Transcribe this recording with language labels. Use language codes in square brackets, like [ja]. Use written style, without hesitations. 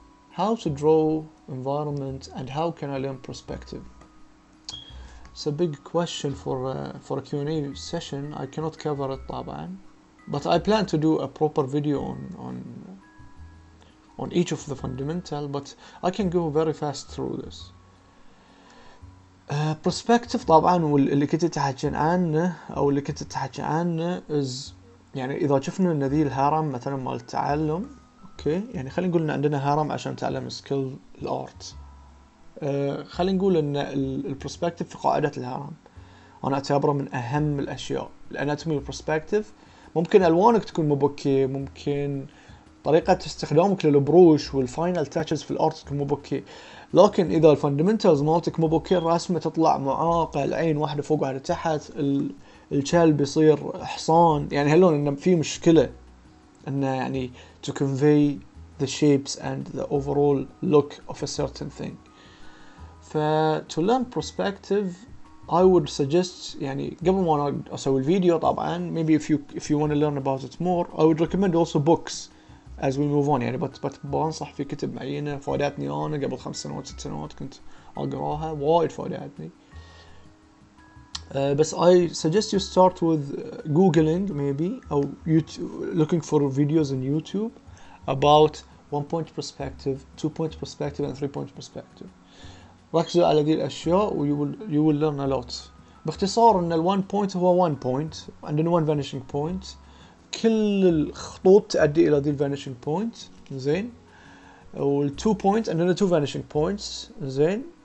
[en] How to draw environment and how can I learn perspective? It's a big question for a Q&A session. I cannot cover it طبعا, but I plan to do a proper video on each of the fundamental, but I can go very fast through this. [ar] perspective طبعا واللي كنت تحكي عنه او اللي كنت تحكي عنه is يعني اذا شفنا ان ذي الهرم مثلا مال التعلم، اوكي يعني خلينا نقول ان عندنا هرم عشان نتعلم سكيل الارت. خلينا نقول ان البرسبكتيف في قاعدة الهرم انا اعتبره من اهم الاشياء. الاناتومي والبرسبكتيف ممكن الوانك تكون مبكي، ممكن طريقة استخدامك للبروش والفاينل تاتشز في الارت تكون مبكي، لكن اذا الفاندمنتالز مالتك مبكي الرسمة تطلع معاقة، العين واحدة فوق واحدة تحت، الكلب يصير حصان، يعني هلون انه في مشكلة انه يعني [en] to convey the shapes and the overall look of a certain thing. to learn perspective I would suggest يعني [ar] قبل ما أنا أسوي الفيديو طبعا [en] maybe if you want to learn about it more I would recommend also books as we move on. [ar] يعني بنصح في كتب معينة فادتني أنا قبل 5 سنوات 6 سنوات كنت أقراها وايد فادتني. [en] بس I suggest you start with googling maybe أو looking for videos on YouTube about 1-point perspective, 2-point perspective and 3-point perspective. [ar] ركزوا على ذي الأشياء و [en] you will learn a lot. [ar] باختصار إن ال 1 point هو 1 point، عندنا 1 vanishing point، كل الخطوط تؤدي إلى ذي ال vanishing point، زين. وال 2 point عندنا 2 vanishing points، زين.